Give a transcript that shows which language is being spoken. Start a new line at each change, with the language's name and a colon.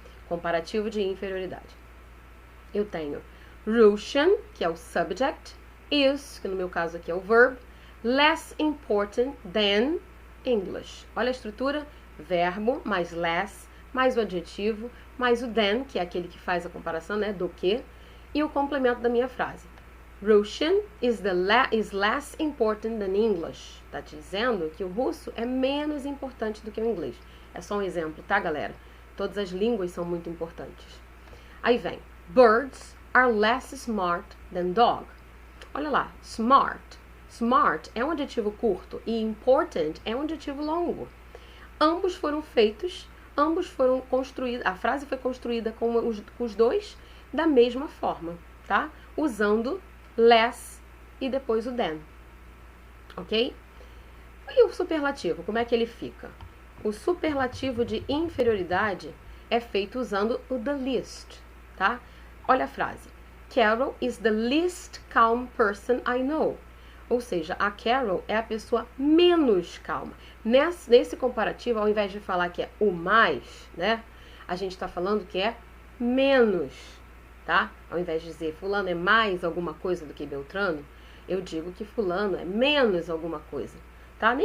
Portuguese: Comparativo de inferioridade. Eu tenho Russian, que é o subject, is, que no meu caso aqui é o verb,
English: less important than English.
Portuguese: Olha a estrutura, verbo mais less, mais o adjetivo, mais o than, que é aquele que faz a comparação, né, do que, e o complemento da minha frase.
English: Russian is less important than English.
Portuguese: Tá te dizendo que o russo é menos importante do que o inglês. É só um exemplo, tá, galera? Todas as línguas são muito importantes. Aí vem,
English: birds are less smart than dog.
Portuguese: Olha lá, smart. Smart é um adjetivo curto e important é um adjetivo longo. Ambos foram feitos, ambos foram construídos, a frase foi construída com os dois da mesma forma, tá? Usando less e depois o than. ok? E o superlativo, como é que ele fica? O superlativo de inferioridade é feito usando o the least, tá? Olha a frase.
English: Carol is the least calm person I know.
Portuguese: Ou seja, a Carol é a pessoa menos calma. Nesse comparativo, ao invés de falar que é o mais, né? A gente está falando que é menos, tá? Ao invés de dizer fulano é mais alguma coisa do que Beltrano, eu digo que fulano é menos alguma coisa, tá?